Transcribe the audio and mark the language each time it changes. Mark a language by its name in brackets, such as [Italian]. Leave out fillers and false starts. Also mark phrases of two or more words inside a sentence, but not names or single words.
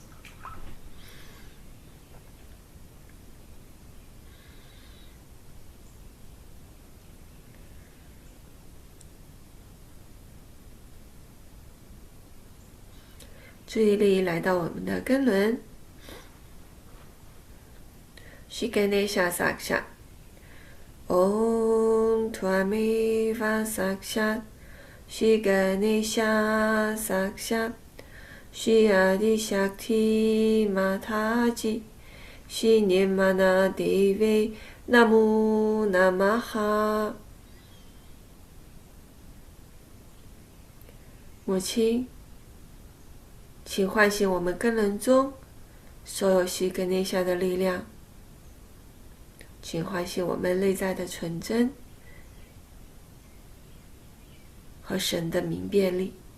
[Chinese] 注意力来到我们的根轮。 [Sanskrit] श्री गणेश साक्ष ॐ त्वमेव साक्ष श्री गणेश साक्ष श्री आदि शक्ति माताजी श्री निर्मना देवी नमो नमः. [Chinese] 母亲，请唤醒我们根轮中所有须根内下的力量，请唤醒我们内在的纯真和神的明辨力。